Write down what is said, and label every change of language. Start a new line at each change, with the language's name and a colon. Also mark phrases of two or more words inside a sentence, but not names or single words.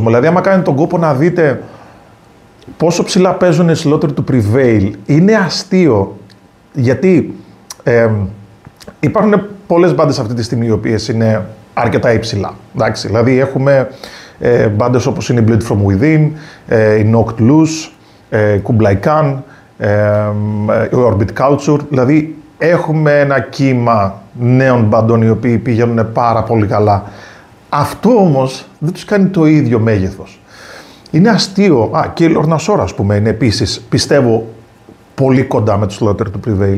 Greek: Δηλαδή, άμα κάνετε τον κόπο να δείτε πόσο ψηλά παίζουν οι Slaughter to Prevail, είναι αστείο. Γιατί υπάρχουν πολλές μπάντες αυτή τη στιγμή οι οποίες είναι αρκετά υψηλά. Εντάξει, δηλαδή, έχουμε μπάντες όπως είναι η Bleed From Within, η Knocked Loose, Kublai Khan, η Orbit Culture. Δηλαδή, έχουμε ένα κύμα νέων μπαντών οι οποίοι πηγαίνουν πάρα πολύ καλά. Αυτό όμως δεν τους κάνει το ίδιο μέγεθος. Είναι αστείο. Και η Lorna Shore, ας πούμε, είναι επίσης, πιστεύω, πολύ κοντά με τους Slaughter to Prevail.